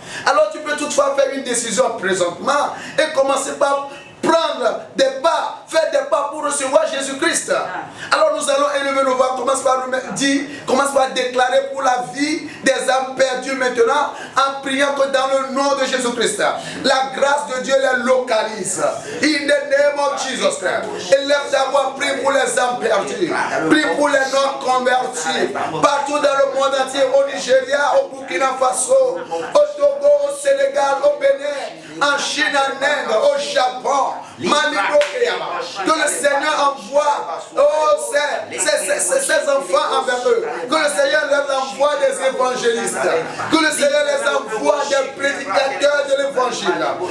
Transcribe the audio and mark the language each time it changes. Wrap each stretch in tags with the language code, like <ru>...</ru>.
<fr>Alors tu peux toutefois faire une décision présentement et commencer par prendre des pas, faire des pas pour recevoir Jésus-Christ. Alors nous allons élever veux nous voir, commence par déclarer pour la vie des âmes perdues maintenant, en priant que dans le nom de Jésus-Christ, la grâce de Dieu les localise.</fr> <en>In the name of Jesus Christ.</en> <fr>Élève d'abord, prie pour les âmes perdues, prie pour les non-convertis, partout dans le monde entier, au Nigeria, au Burkina Faso, au Togo, au Sénégal, au Bénin, en Chine, en Inde, au Japon, que le Seigneur envoie ses enfants envers eux, que le Seigneur leur envoie des évangélistes, que le Seigneur les envoie des prédicateurs de l'évangile.</fr>